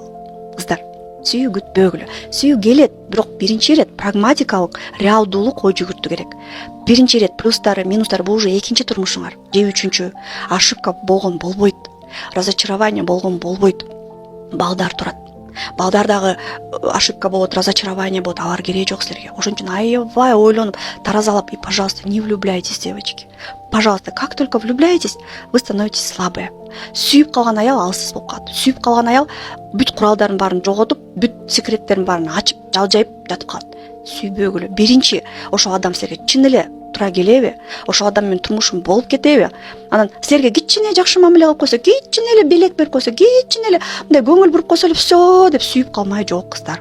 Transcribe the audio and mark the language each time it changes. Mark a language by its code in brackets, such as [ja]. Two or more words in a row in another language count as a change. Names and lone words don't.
[ky] Кыздар, сүйүү күтпөгүлө. Сүйүү келет, бирок биринчи ирет прагматикалык, реалдуулук ой жүгүртүү керек. Биринчи ирет плюстары, минустары бул уже экинчи турмушуңар, же үчүнчү. Ошибка болгон болбойт. Разочарование болгон болбойт. Балдар турат. Балдардагы ошибка болот, разочарование болот, алар кереги жок силерге. Ошон үчүн аябай ойлонуп, таразалап, [ru] и, пожалуйста, не влюбляйтесь, девочки. Пожалуйста, как только влюбляетесь, вы становитесь слабые. [ky] Сүйүп калган аял алсыз болуп калат. Сүйүп калган аял бүт куралдарын баарын жоготуп, бүт секреттерин баарын ачып, жалжайып жатып калат. Сүйбөгүлө. Биринчи ошол адам силерге чын эле тура келеби? Ошол адам менен турмушум болуп кетеби? Анан силерге кичине жакшы мамиле кылып койсо, кичине эле белек берип койсо, кичине эле мындай көңүл буруп койсо эле всё деп сүйүп калмай жок, кыздар.